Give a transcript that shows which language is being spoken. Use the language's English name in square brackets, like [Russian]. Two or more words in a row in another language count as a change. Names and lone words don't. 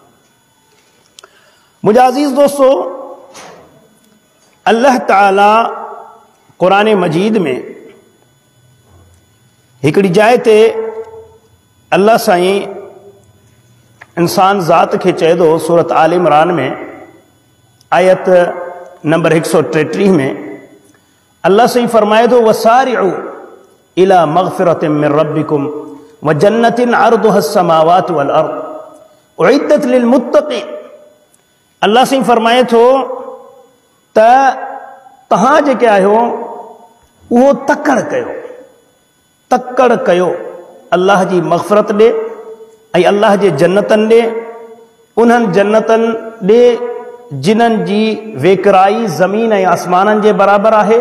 [Sindhi] मुंहिंजा अज़ीज़ दोस्तो, अल्लाह ताला कुरान मजीद में हिकड़ी जाइ ते अल्लाह साईं इंसान ज़ात के चए थो, सूरत आल इमरान में आयत नंबर 133 में अल्लाह साईं फरमाए थो, [Arabic] وسارعوا إلى مغفرة من ربكم وجنة عرضها السماوات والأرض أعدت للمتقين. [Sindhi] अल्लाह साईं फरमाए थो त तहां जेके आहियो उहो तकड़ कयो, तकड़ कयो अल्लाह जी मग़फ़िरत ॾे ऐं अल्लाह जे जन्नतनि ॾे, उन्हनि जन्नतनि ॾे जिन्हनि जी वेकराई ज़मीन ऐं आसमाननि जे बराबरि आहे।